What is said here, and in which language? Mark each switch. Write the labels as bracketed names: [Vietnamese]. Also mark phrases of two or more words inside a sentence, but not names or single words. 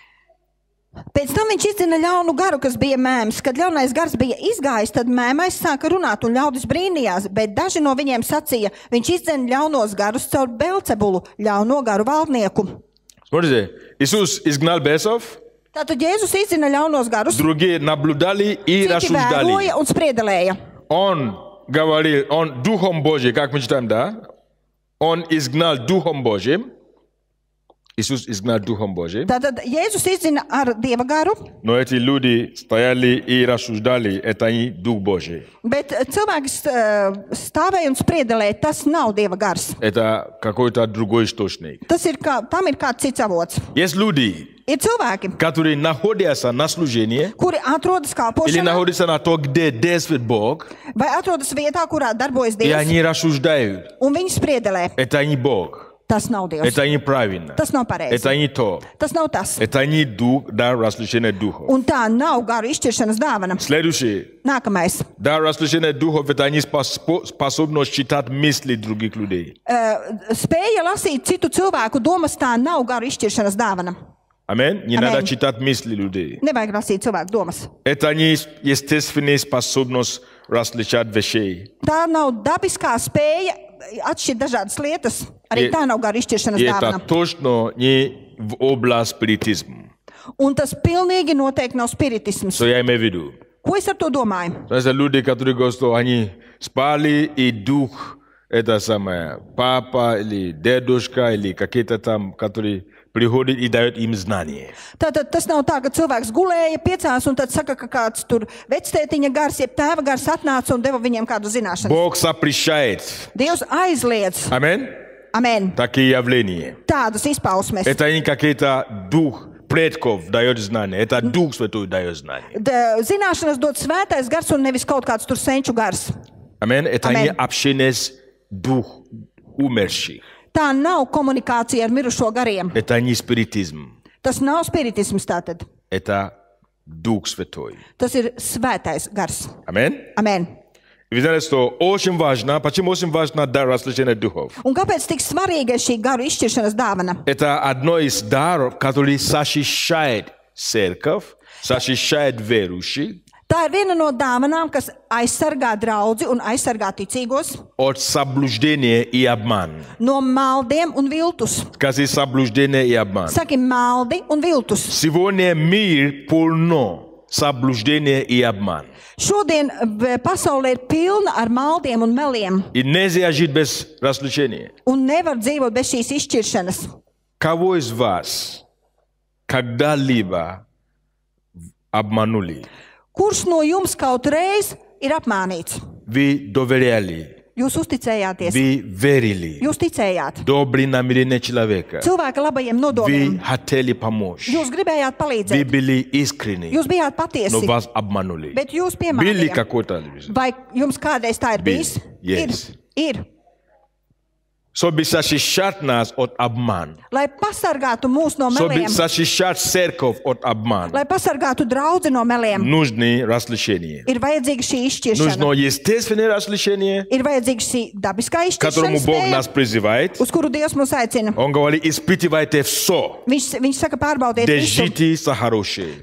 [Latvian] Pēc tam viņš izzina ļaunu garu, kas bija mēms. Kad ļaunais gars bija izgājis, tad mēmais sāka runāt un ļaudis brīnījās, bet daži no viņiem sacīja, viņš izzina ļaunos garus caur Belcebulu, ļauno garu valdnieku. [Russian] Смотрите, Иисус изгнал бесов, [Latvian] Tātad Jēzus izzina ļaunos garus, [Russian] другие наблюдали и [Latvian] citi [Russian] рассуждали. [Latvian] vēroja un spriedelēja. [Russian] Он говорил, он Духом Божьим, как мы читаем, да? Он изгнал Духом Божьим. Иисус изгнал Духом Божьим. [Latvian] Tātad Jēzus izzina ar Dieva garu, [Russian] Но эти люди стояли и рассуждали, это не Дух Божий. [Latvian] bet cilvēki stāvēja un spriedelēja, tas nav Dieva gars. [Russian] Это какой-то другой источник. [Latvian] Tam ir kāds cits avots. [Russian] Есть люди, [Latvian] Ir cilvēki, [Russian] которые находятся на служении [Latvian] kuri atrodas [Russian] или [Latvian] kalpošanā [Russian] находятся на то, где действует Бог, [Latvian] vai atrodas vietā, kurā darbojas [Russian] и [Latvian] Dievs, [Russian] они рассуждают. [Latvian] un viņi spriedelē. [Russian] Это не Бог. [Latvian] Tas nav Dievs. [Russian] Это неправильно. [Latvian] Tas nav pareizi. [Russian] Это не то. [Latvian] Tas nav tas. [Russian] Это не Дух, дар расслышения Духов. [Latvian] Un tā nav garu izšķiršanas dāvana. [Russian] Следующее. [Latvian] Nākamais. [Russian] Дар расслышения Духов – это не способность читать мысли других людей. [Latvian] Spēja lasīt citu cilvēku domas, tā nav garu izšķiršanas dāvana. [Russian] Аминь. Не Аминь. надо читать мысли людей. [Latvian] Nevajag lasīt cilvēku domas. [Russian] Это не естественная способность различать вещей. [Latvian] Tā nav dabiskā spēja atšķirt dažādas lietas. Arī tā nav garu izšķiršanas [Russian] И это [Latvian] dāvana. [Russian] точно не в область спиритизма. [Latvian] Un tas pilnīgi noteikti nav spiritisms. [Russian] Что я имею в виду? [Latvian] Ko es ar to domāju? [Russian] Это люди, которые говорят, что они спали, и Дух, это самое, папа или дедушка, или какие-то там, которые приходят и дают им знания. [Latvian] Tātad tas nav tā, ka cilvēks gulēja, piecās un tad saka, ka kāds tur vectētiņa gars, jeb tēva gars atnāca un deva viņiem kādu zināšanu. [Russian] Бог запрещает. [Latvian] Dievs aizliedz. [Russian] Аминь. [Latvian] Amen. [Russian] Такие явления. [Latvian] Tādas izpausmes. [Russian] Это не какие-то дух предков дает знания. Это Дух Святой дает знания. [Latvian] Zināšanas dod svētais gars un nevis kaut kāds tur senču gars. [Russian] Аминь. Это Аминь. не общение с дух умерших. [Latvian] Tā nav komunikācija ar mirušo gariem. [Russian] Это не спиритизм. [Latvian] Tas nav spiritisms tātad. [Russian] Это Дух Святой. [Latvian] Tas ir svētais gars. [Russian] Аминь. [Latvian] Amen. [Russian] Вы знаете, что очень важно, почему очень важно дар расслышения духов? [Latvian] Un kāpēc tik svarīga ir šī garu izšķiršanas dāvana? [Russian] Это одно из даров, который защищает церковь, защищает верующих. [Latvian] Tā ir viena no dāvanām, kas aizsargā draudzi un aizsargā ticīgos [Russian] от заблуждения и обман. [Latvian] no maldiem un viltus. [Russian] Скажи заблуждение и обман. [Latvian] Saki maldi un viltus. [Russian] Сегодня мир полно заблуждения и обман. [Latvian] Šodien pasaulē ir pilna ar maldiem un meliem, [Russian] И нельзя жить без различения. [Latvian] un nevar dzīvot bez šīs izšķiršanas. [Russian] Кого из вас когда-либо обманули? [Latvian] Kurš no jums kaut reiz ir apmānīts? [Russian] Вы доверяли, [Latvian] Jūs uzticējāties, [Russian] вы верили. [Latvian] jūs ticējāt [Russian] Добрые намерения человека. [Latvian] cilvēka labajiem [Russian] Вы [Latvian] nodomiem. [Russian] хотели помочь. [Latvian] Jūs gribējāt [Russian] Вы [Latvian] palīdzēt, [Russian] были искренни, [Latvian] jūs bijāt [Russian] но [Latvian] patiesi, [Russian] вас обманули. [Latvian] bet jūs [Russian] Были [Latvian] piemānījāt. [Russian] какой-то... [Latvian] Vai jums kādreiz tā ir bijis? [English] Yes. [Latvian] Ir. [Russian] Чтобы защищать нас от обмана. [Latvian] Lai pasargātu mūs no [Russian] Чтобы [Latvian] meliem, [Russian] защищать церковь от обмана. [Latvian] lai pasargātu draudzi no meliem, [Russian] Нужны различения. [Latvian] ir vajadzīga šī izšķiršana. [Russian] Нужно естественное различение, [Latvian] Ir vajadzīga šī dabiskā [Russian] к которому [Latvian] izšķiršana, [Russian] Бог [Latvian] spēja, [Russian] нас призывает. [Latvian] uz kuru Dievs mūs aicina. [Russian] Он говорит, испытывайте все. [Latvian] Viņš saka, pārbaudiet visu, [Russian] Держите за хорошее.